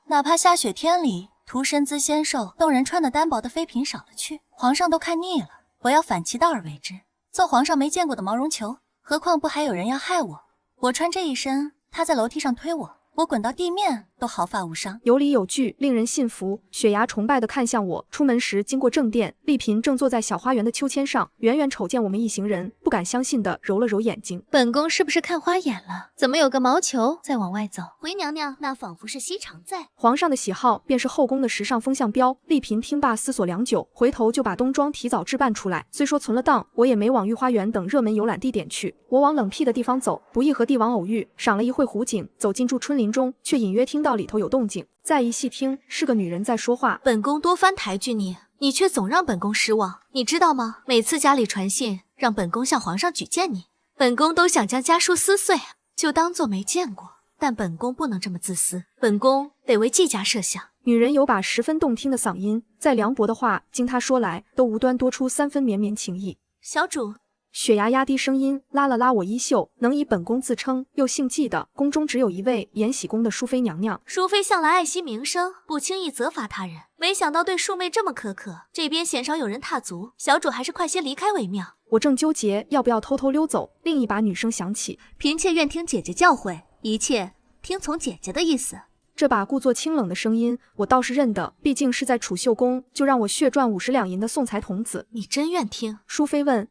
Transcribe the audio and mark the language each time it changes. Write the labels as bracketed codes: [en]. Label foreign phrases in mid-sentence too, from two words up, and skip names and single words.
[zh] 哪怕下雪天裡，塗身姿纖瘦，動人穿的單薄的妃嬪少了去，皇上都看膩了。我要反其道而為之，做皇上沒見過的毛絨球，何況不還有人要害我？我穿這一身，他在樓梯上推我，我滾到地面都毫髮無傷，有理有據，令人信服。雪牙崇拜地看向我。出門時經過正殿，麗嬪正坐在小花園的秋千上，遠遠瞅見我們一行人，不敢相信地揉了揉眼睛。本宮是不是看花眼了？怎麼有個毛球在往外走？回娘娘，那仿佛是西常在。皇上的喜好便是後宮的時尚風向標。麗嬪聽罷思索良久，回頭就把冬裝提早置辦出來。雖說存了檔，我也沒往御花園等熱門遊覽地點去。我往冷僻的地方走，不易和帝王偶遇，賞了一會湖景，走進駐春林中，卻隱約聽到裡頭有動靜。再一細聽，是個女人在說話。本宮多番抬舉你，你卻總讓本宮失望。你知道嗎？每次家裡傳信，讓本宮向皇上舉薦你，本宮都想將家書撕碎，就當作沒見過。但本宮不能這麼自私，本宮得為季家設想。女人有把十分動聽的嗓音，再涼薄的話，經她說來，都無端多出3分綿綿情意。小主，雪芽壓低聲音，拉了拉我衣袖，能以本宫自称，又姓纪的，宫中只有一位延禧宫的淑妃娘娘。淑妃向来爱惜名声，不轻易责罚他人，没想到对庶妹这么苛刻，这邊鲜少有人踏足，小主還是快些離開為妙。我正糾結要不要偷偷溜走，另一把女聲響起： 嫔妾願聽姐姐教誨，一切聽從姐姐的意思。這把故作清冷的聲音，我倒是認得，畢竟是在儲秀宮就讓我血賺50兩銀的送財童子。你真願聽？淑妃問。